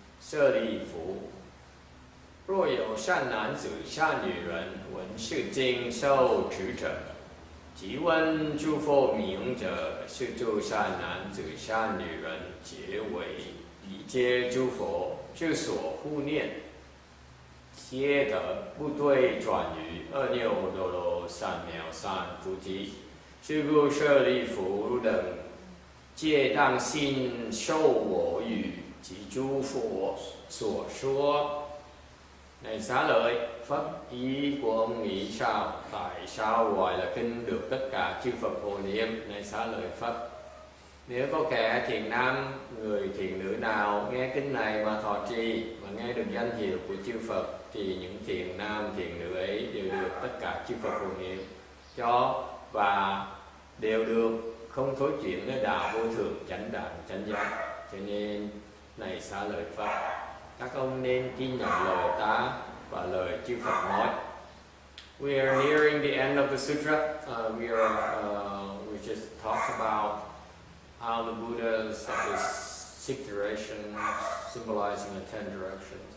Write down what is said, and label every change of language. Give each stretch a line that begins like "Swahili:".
Chinese: 舍利弗，若有善男子、善女人闻是经受持者，即闻诸佛名者，是诸善男子、善女人，皆为一切诸佛之所护念，皆得不对转于阿耨多罗三藐三菩提。是故舍利弗等，皆当信受我语及诸佛所说。
Vietnamese: Này xá lợi, Pháp ý của ông nghĩ sao? Tại sao gọi là kinh được tất cả chư Phật hộ niệm? Này xá lợi Pháp, nếu có kẻ thiện nam, người thiện nữ nào nghe kinh này mà thọ trì và nghe được danh hiệu của chư Phật, thì những thiện nam, thiện nữ ấy đều được tất cả chư Phật hộ niệm. cho và đều được không thối chuyển nơi đạo vô thượng chánh đẳng chánh giác. Cho nên này xá lợi Phật, các ông nên tin nhận lời ta và lời chư Phật nói.
English: We are nearing the end of the sutra. We just talked about how the Buddhas have this 6 directions symbolizing the 10 directions.